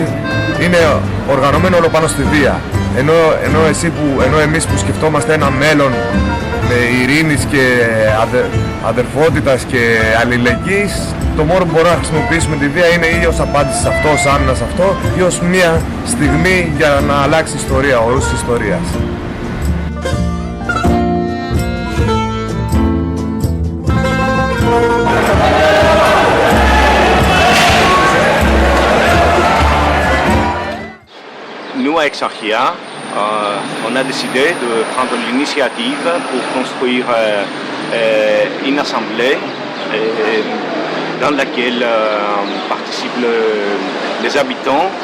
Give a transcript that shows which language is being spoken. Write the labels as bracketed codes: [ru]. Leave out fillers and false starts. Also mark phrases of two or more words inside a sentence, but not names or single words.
[el] Είναι οργανωμένο όλο πάνω στη βία. Ενώ εμείς που σκεφτόμαστε ένα μέλλον με ειρήνης και αδερφότητας και αλληλεγγύης, το μόνο που μπορούμε να χρησιμοποιήσουμε τη βία είναι ή ως απάντηση σε αυτό, ως άμυνα σε αυτό, ή ως μια στιγμή για να αλλάξει η ιστορία, ο όρος της ιστορίας. [fr] Nous, à Exarchia, on a décidé de prendre l'initiative pour construire une assemblée dans laquelle participent les habitants,